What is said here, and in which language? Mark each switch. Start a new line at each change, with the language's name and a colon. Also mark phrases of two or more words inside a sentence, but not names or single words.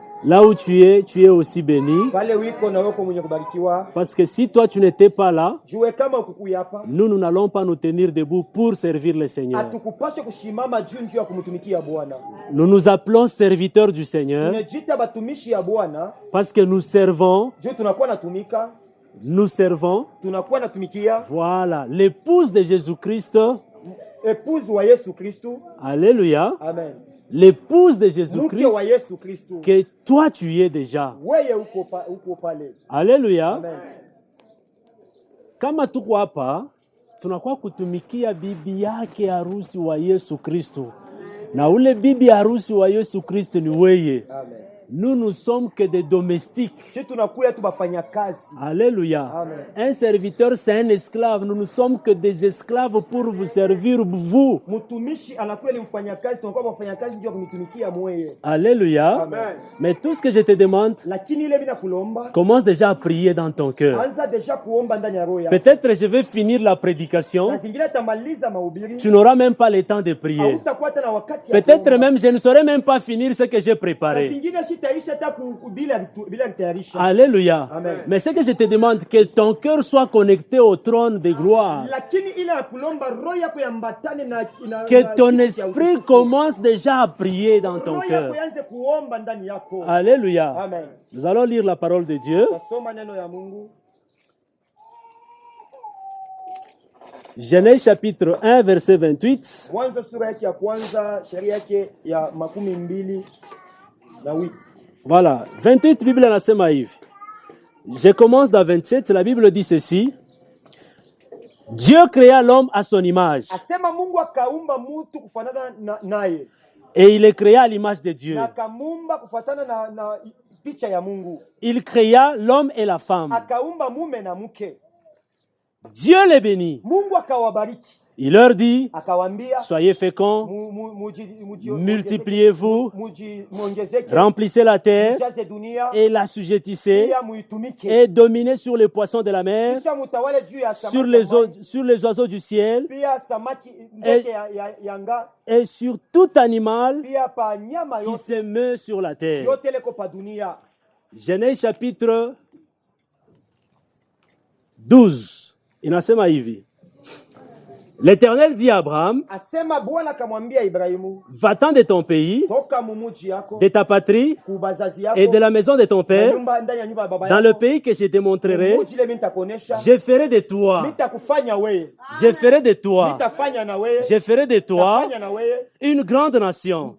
French: Là où tu es aussi béni.
Swahili: pale wiko na weko mwenye kubarikiwa.
French: Parce que si toi tu n'étais pas là,
Swahili: Jue kama ukukuya hapa,
French: nous n'allons pas nous tenir debout pour servir le Seigneur.
Swahili: hatukupaswa kushimama juu ya kumtumikia Bwana.
French: Nous nous appelons serviteurs du Seigneur
Swahili: Tunajiita batumishi ya Bwana
French: parce que nous servons,
Swahili: juu tunakuwa natumika, tunakuwa natumikia
French: voilà, l'épouse de Jésus-Christ.
Swahili: épouse wa Yesu Kristu. Alléluia. Amen.
French: L'épouse de
Swahili: Mke
French: Jésus-Christ
Swahili: wa Yesu Kristu.
French: que toi tu es déjà.
Swahili: Weye uko pale. Alléluia. Amen. Kama tuko hapa tunakuwa kutumikia bibi yake harusi wa Yesu Kristo, na ule bibi harusi wa Yesu Kristo ni weye. Amen.
French: Nous ne sommes que des domestiques.
Swahili: Si tunakuya tu bafanya kazi. Alléluia. Amen.
French: Un serviteur c'est un esclave. Nous ne sommes que des esclaves pour vous servir vous.
Swahili: Mtumishi anakuwa ni mfanyakazi, tunakuwa wafanyakazi ndio kumtumikia mweye. Alléluia. Amen.
French: Mais tout ce que je te demande,
Swahili: Lakini ile bila kulomba,
French: commence déjà à prier dans ton cœur.
Swahili: anza deja kuomba ndani ya roho yako.
French: Peut-être je vais finir la prédication.
Swahili: Na zingine tamaliza mahubiri.
French: Tu n'auras même pas le temps de prier.
Swahili: Hautakuwa tena wakati ya
French: Peut-être
Swahili: kuomba.
French: même je ne saurais même pas finir ce que j'ai
Swahili: Na
French: préparé.
Swahili: zingine sitaisha hata bila kutayarisha. Alléluia. Amen.
French: Mais ce que je te demande, que ton cœur soit connecté au trône de gloire.
Swahili: Lakini ile ya kulomba roho yako yambatane na
French: Que ton
Swahili: kiti ya
French: esprit
Swahili: utukufu.
French: commence déjà à prier dans ton
Swahili: Roho
French: cœur.
Swahili: yako yanze kuomba ndani yako. Alléluia. Amen.
French: Nous allons lire la parole de Dieu.
Swahili: Tasoma neno ya Mungu.
French: Genèse chapitre 1, verset 28.
Swahili: Mwanzo sura yake ya kwanza, sheria yake ya 28. Voilà. 28, Bible anasema hivi.
French: Je commence dans 27. La Bible dit ceci. Dieu créa l'homme à son image.
Swahili: Asema Mungu akaumba mtu kufanana naye.
French: Et il est créé à l'image de Dieu.
Swahili: Na akamuumba kufuatana na picha ya Mungu.
French: Il créa l'homme et la femme.
Swahili: Akaumba mume na mke.
French: Dieu les bénit.
Swahili: Mungu akawabariki.
French: Il leur dit,
Swahili: Akawaambia
French: soyez féconds, multipliez-vous, remplissez la terre et la sujettissez et dominez sur les poissons de la mer, sur les oiseaux du ciel et sur tout animal qui se meut sur la terre. Genèse chapitre 12.
Swahili: Inasema hivi.
French: L'Éternel dit à Abraham, va-t'en de ton pays, de ta patrie et de la maison de ton père, dans le pays que je te montrerai. Je ferai de toi, je ferai de toi, je ferai de toi une grande nation.